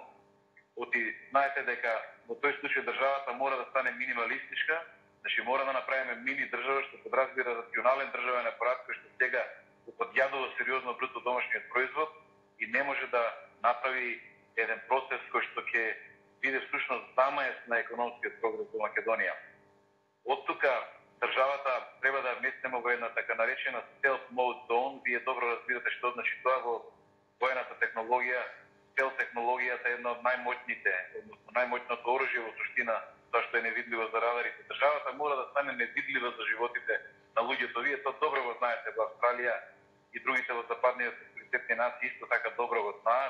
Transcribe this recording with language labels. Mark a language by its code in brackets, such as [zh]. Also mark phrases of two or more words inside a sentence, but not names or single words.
[mk] Знаете дека во тој случај државата мора да стане минималистичка, значи мора да направиме мини држава што подразбира рационален државен апарат кој што сега го подјадува сериозно бруто домашниот производ и не може да направи еден процес кој што ќе биде всушност замаес на економскиот прогрес во Македонија. Од тука државата треба да вместиме во една така наречена [en] stealth mode zone. [mk] Вие добро разбирате што значи тоа во воената технологија. Stealth технологијата е една од најмоćните, односно најмоćното оружје во суштина, тоа што е невидливо за радарите. Државата мора да стане невидлива за животите на луѓето. Вие тоа добро го знаете во Австралија и другите во западните цивилизирани нации исто така добро го знаат.